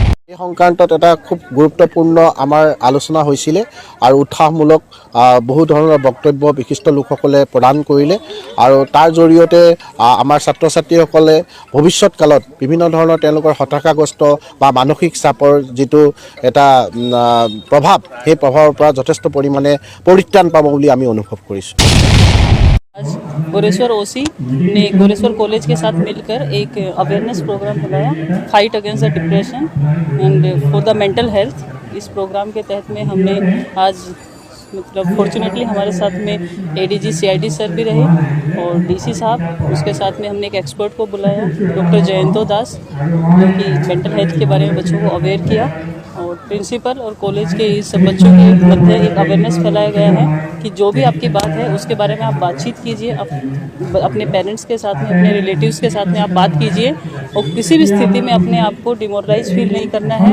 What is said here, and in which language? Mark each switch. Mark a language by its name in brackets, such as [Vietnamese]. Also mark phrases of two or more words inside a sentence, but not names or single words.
[Assamese] এই সংক্ৰান্তত এটা খুব গুৰুত্বপূৰ্ণ আমাৰ আলোচনা হৈছিলে আৰু উৎসাহমূলক বহু ধৰণৰ বক্তব্য বিশিষ্ট লোকসকলে প্ৰদান কৰিলে আৰু তাৰ জৰিয়তে আমাৰ ছাত্ৰ ছাত্ৰীসকলে ভৱিষ্যৎকালত বিভিন্ন ধৰণৰ তেওঁলোকৰ হতাশাগ্ৰস্ত বা মানসিক চাপৰ যিটো এটা প্ৰভাৱ সেই প্ৰভাৱৰ পৰা যথেষ্ট পৰিমাণে পৰিত্ৰাণ পাব বুলি আমি অনুভৱ কৰিছোঁ। [Hindi] आज गोरेश्वर ओसी ने गोरेश्वर कॉलेज के साथ मिलकर एक [English] awareness program [Hindi] बुलाया, [English] fight against the depression and for the mental health. [Hindi] इस प्रोग्राम के तहत में हमने आज मतलब फॉर्चुनेटली हमारे साथ में एडीजी सीआईडी सर भी रहे और डीसी साहब, उसके साथ में हमने एक एक्सपर्ट को बुलाया डॉक्टर जयंतो दास, जो कि [English] mental health [Hindi] के बारे में बच्चों को अवेयर किया और प्रिंसिपल और कॉलेज के इस बच्चों के मध्य एक अवेयरनेस फैलाया गया है कि जो भी आपकी बात है उसके बारे में आप बातचीत कीजिए, अपने पेरेंट्स के साथ में, अपने रिलेटिव्स के साथ में आप बात कीजिए और किसी भी स्थिति में अपने आप को [English] demoralize feel [Hindi] नहीं करना है।